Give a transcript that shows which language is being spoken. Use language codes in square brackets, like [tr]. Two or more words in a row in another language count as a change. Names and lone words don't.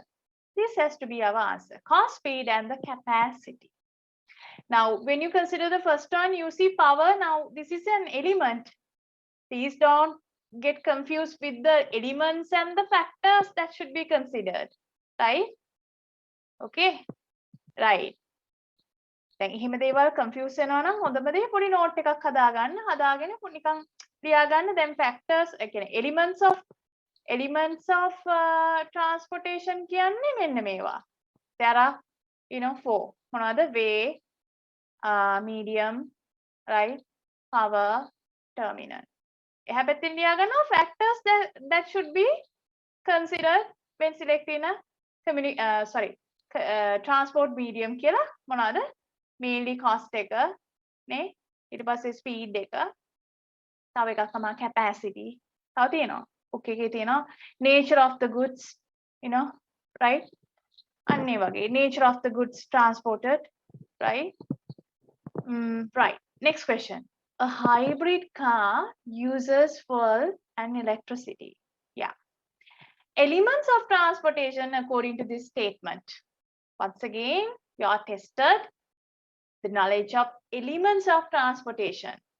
[en] This has to be our answer. Cost, speed, and the capacity. Now, when you consider the first one, you see power. Now, this is an element. Please don't get confused with the elements and the factors that should be considered, right? Okay, right. [si] දැන් එහෙම දේවල් confuse වෙනවා නම් හොඳම දේ පොඩි note එකක් හදාගන්න. හදාගෙන නිකන් ලියාගන්න. දැන් factors කියන්නේ [en] elements of transportation [si] කියන්නේ මෙන්න මේවා. [en] There are 4. මොනවද? Way, medium, right? Power, terminal. [si] එහා පැත්තෙන් ලියාගන්නවා [en] factors that should be considered when selecting a transport medium [si] කියලා. මොනවද? [en] Mainly cost [si] එක නේ, ඊට පස්සේ speed එක. තව එකක් තමයි capacity. තව තියෙනවා. [en] book [si] එකේ තියෙනවා [en] nature of the goods, you know, right? [si] අන්න ඒ වගේ [en] nature of the goods transported, right? Right. Next question. A hybrid car uses fuel and electricity. Yeah. Elements of transportation according to this statement. Once again, you are tested the knowledge of elements of transportation.